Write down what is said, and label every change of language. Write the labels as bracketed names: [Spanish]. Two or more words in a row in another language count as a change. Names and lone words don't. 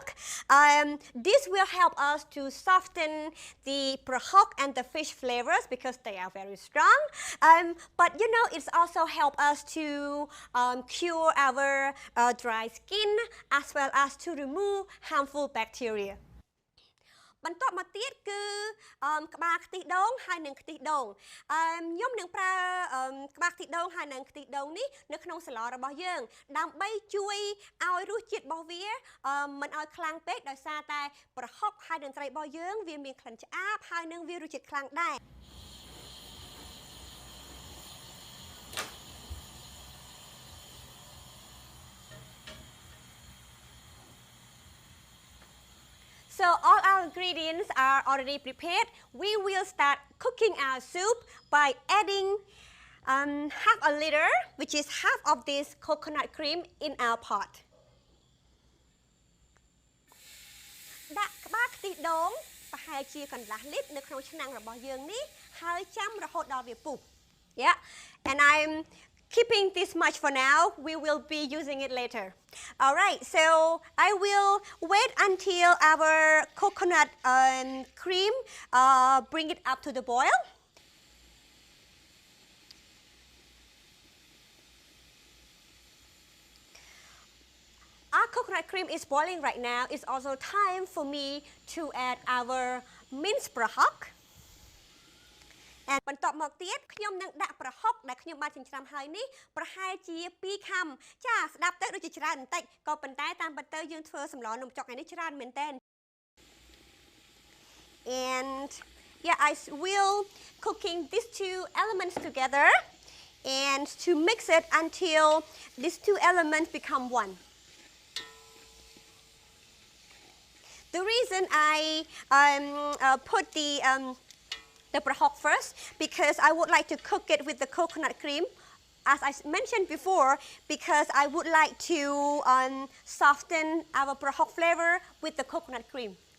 [English] This will help us to soften the prahok and the fish flavors because they are very strong. But it's also help us to cure our dry skin as well as to remove harmful bacteria. [Khmer] បន្ទាប់មកទៀតគឺក្បាលខ្ទិះដូងហើយនិងខ្ទិះដូងខ្ញុំនឹងប្រើក្បាលខ្ទិះដូង ហើយនិងខ្ទិះដូងនេះនៅក្នុងសាឡរបស់យើងដើម្បីជួយឲ្យរសជាតិរបស់វាមិនឲ្យខ្លាំងពេកដោយសារតែប្រហុកហើយនិងត្រីរបស់យើងវាមានក្លិនឆ្អាបហើយនិងវារសជាតិខ្លាំងដែរ [English] So all our ingredients are already prepared. We will start cooking our soup by adding half a liter, which is half of this coconut cream in our pot. [Khmer] ដាក់ក្បាលខ្ទិះដូងប្រហែលជាកន្លះលីត្រនៅក្នុងឆ្នាំងរបស់យើងនេះហើយចាំរហូតដល់វាពុះ [English] Yeah, and I'm keeping this much for now. We will be using it later. All right, so I will wait until our coconut cream bring it up to the boil. Our coconut cream is boiling right now. It's also time for me to add our minced prahok. [Khmer] And បន្ទាប់មកទៀតខ្ញុំនឹងដាក់ប្រហុកដែលខ្ញុំបានចិញ្ច្រាំហើយនេះប្រហែលជា2ខាំចាស្ដាប់ទៅដូចជាច្រើនបន្តិចក៏ប៉ុន្តែតាមពិតទៅយើងធ្វើសម្លនំចុកនេះច្រើនមែនតើ [English] And yeah, I will cooking these two elements together and to mix it until these two elements become one. The reason I put the prahok first because I would like to cook it with the coconut cream, as I mentioned before, because I would like to soften our prahok flavor with the coconut cream.